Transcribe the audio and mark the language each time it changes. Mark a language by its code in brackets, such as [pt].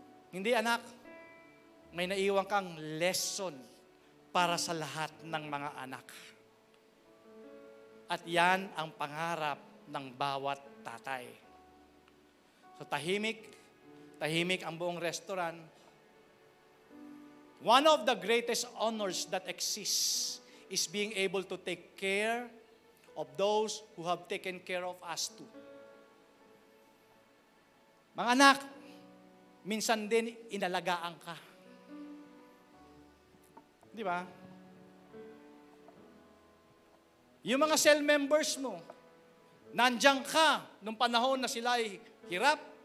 [tl] "Hindi anak, may naiwan kang lesson para sa lahat ng mga anak. At yan ang pangarap ng bawat tatay." So tahimik ang buong restaurant. [en] One of the greatest honors that exists is being able to take care of those who have taken care of us too. [tl] Mga anak, minsan din inalagaan ka. Di ba? Yung mga cell members mo, nandiyan ka nung panahon na sila ay hirap.